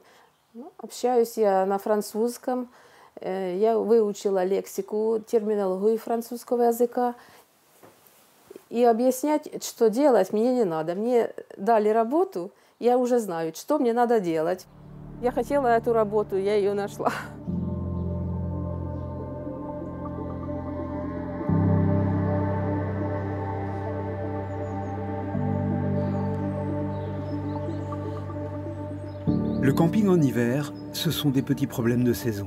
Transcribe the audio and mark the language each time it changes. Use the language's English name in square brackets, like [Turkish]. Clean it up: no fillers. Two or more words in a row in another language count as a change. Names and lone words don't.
[Russian] Общаюсь я на французском, я выучила лексику, терминологию французского языка. И объяснять, что делать, мне не надо. Мне дали работу, я уже знаю, что мне надо делать. Я хотела эту работу, я ее нашла. [French] Le camping en hiver, ce sont des petits problèmes de saison.